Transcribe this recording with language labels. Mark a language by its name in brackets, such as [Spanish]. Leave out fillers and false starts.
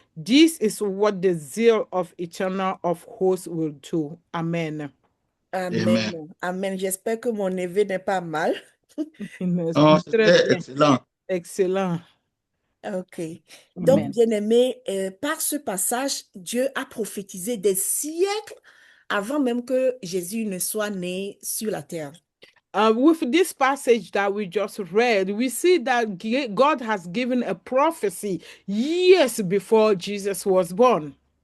[English] This is what the zeal of Eternal of hosts will do. Amen. Amen. Amen. Amen. [French] J'espère que mon neveu n'est pas mal. Oh, c'était bien. excellent. Excellent. OK. Donc, Amen. bien-aimé, par ce passage, Dieu a prophétisé des siècles avant même que Jésus ne soit né sur la terre. [English] With this passage that we just read, we see that God has given a prophecy years before Jesus was born.